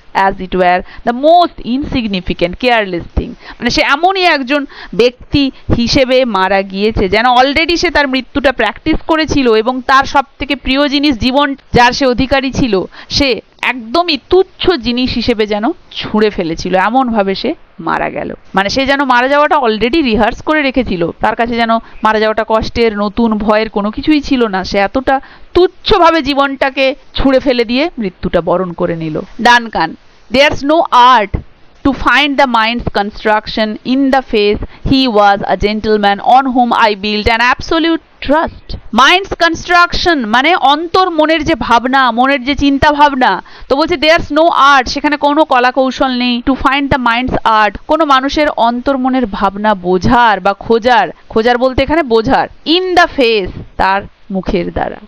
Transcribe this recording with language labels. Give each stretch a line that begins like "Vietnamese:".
English: as it were the most insignificant careless thing,
Bangla: মানে সে এমনই একজন ব্যক্তি হিসেবে মারা গিয়েছে যেন অলরেডি সে তার মৃত্যুটা প্র্যাকটিস করেছিল এবং তার সব থেকে প্রিয় জিনিস জীবন যার সে অধিকারী ছিল সে একদমই তুচ্ছ জিনিস হিসেবে যেন ছুঁড়ে ফেলেছিল, এমন ভাবে সে মারা গেল। মানে সে যেন মারা যাওয়াটা অলরেডি রিহার্স করে রেখেছিল, তার কাছে যেন মারা যাওয়াটা কষ্টের, নতুন, ভয়ের কোনো কিছুই ছিল না। সে এতটা তুচ্ছভাবে জীবনটাকে ছুঁড়ে ফেলে দিয়ে মৃত্যুটা বরণ করে নিল।
English: Duncan, there's no art to find the mind's construction in the face. He was a gentleman on whom I built an absolute trust.
Bangla: Mind's construction মানে অন্তর, মনের যে ভাবনা, মনের যে চিন্তা ভাবনা। তো বলছে
English: there's no art,
Bangla: সেখানে কোনো কলা কৌশল নেই।
English: to find the mind's art,
Bangla: কোনো মানুষের অন্তর মনের ভাবনা বোঝার বা খোঁজার, খোঁজার বলতে এখানে বোঝার,
English: in the face,
Bangla: তার মুখের দ্বারা।